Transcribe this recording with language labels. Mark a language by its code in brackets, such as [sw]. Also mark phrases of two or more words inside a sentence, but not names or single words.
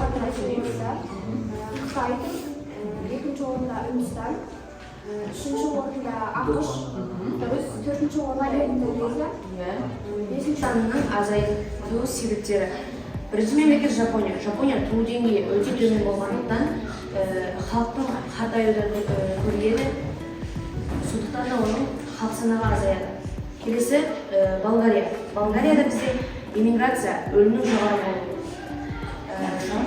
[uz] so'ng'isi Xitoydir, ikkinchi o'rinda Hindiston, uchinchi o'rinda AQSh, to'rtinchi o'rinda Indoneziya, beshinchi [kk] Санының азайту себептері. Бірінші мемлекет Жапония. Жапония туу деңгейі өте төмен болғандықтан халықтың қартаюды көреді. Сондықтан да оның халық санағы азаяды. Келесі Болгария. Болгарияда бізде иммиграция өлімнің жоғары болуы.